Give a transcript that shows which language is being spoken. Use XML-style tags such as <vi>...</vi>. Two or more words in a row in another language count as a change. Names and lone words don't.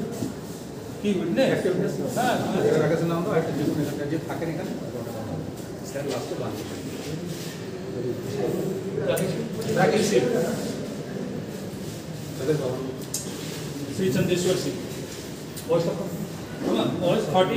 <bn>কি উইটনেস হ্যাঁ এর আগে নাম দাও, একটা যেগুলো এখানে যে থাকেন এখানে স্যার লাস্টে বাকি राकेश सिंह, তাদের বাবা श्री चंदेश्वर सिंह, वॉइस 40</bn>